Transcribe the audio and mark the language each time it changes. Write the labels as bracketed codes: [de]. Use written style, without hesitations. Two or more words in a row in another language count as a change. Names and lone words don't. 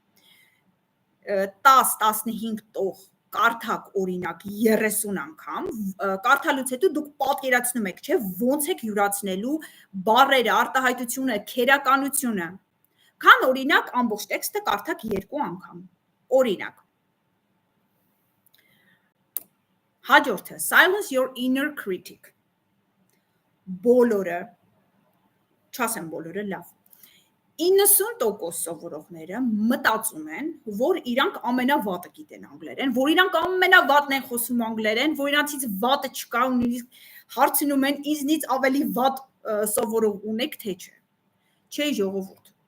[hy] 10-15 տող կարդակ օրինակ 30 անգամ, կարդալուց հետո դուք պատկերացնում եք, չէ, ոնց եք յուրացնելու բառերը, արտահայտությունը, քերականությունը, քան օրինակ ամբողջ տեքստը կարդակ 2 անգամ։ Օրինակ։ Հաջորդը, [en] silence your inner critic։ [hy] Բոլորը, չասեմ բոլորը, լավ։ 90% սովորողները մտածում են, որ իրանք ամենավատը գիտեն անգլերեն, որ իրանք ամենավատն են խոսում անգլերեն, որ իրանցից վատը չկա, ու նույնիսկ հարցնում են ինձնից ավելի վատ սովորող ունեք, թե չէ։ Չէ, ժողովուրդ։